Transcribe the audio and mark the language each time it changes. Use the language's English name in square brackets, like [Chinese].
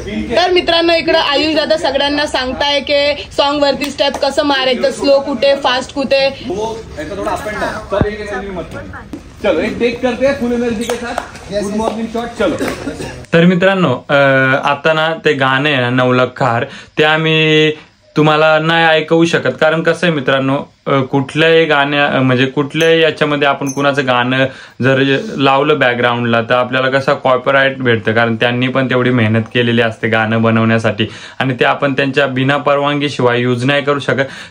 [Marathi] तर मित्रांनो इकडे आयुष दादा सगळ्यांना सांगताय की सॉन्ग वरती स्टेप कसं मारायचं स्लो कुठे फास्ट कुठे। [Hindi] चलो एक टेक करते हैं फुल एनर्जी के साथ गुड मॉर्निंग शॉट चलो। [Marathi] तर मित्रांनो आता ना ते गाणे आहे ना 9 लाख हार ते आम्ही तुम्हाला नाही ऐकवू शकत कारण कसं आहे मित्रांनो कुठल्याही गाण्या म्हणजे कुठल्याही याच्यामध्ये आपण कुणाचं गाणं जर लावलं बॅकग्राऊंडला तर आपल्याला कसं कॉपीराइट भेटतं कारण त्यांनी पण तेवढी मेहनत केलेली असते गाणं बनवण्यासाठी आणि ते आपण त्यांच्या बिना परवानगीशिवाय यूज नाही करू शकत।